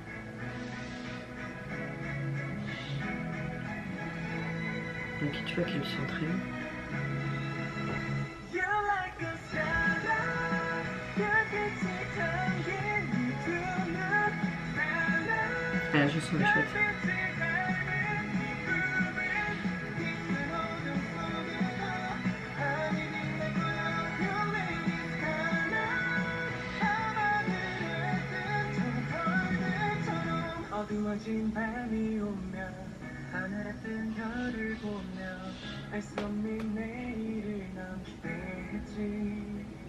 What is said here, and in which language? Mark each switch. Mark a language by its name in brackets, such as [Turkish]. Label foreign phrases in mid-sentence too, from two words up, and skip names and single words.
[French] Donc tu vois qu'il s'entraîne. Ah là je sens les chouettes. [Korean] 어두워진 밤이 오면 하늘에 뜬 별을 보며 알 수 없는 내일을 넌 기대했지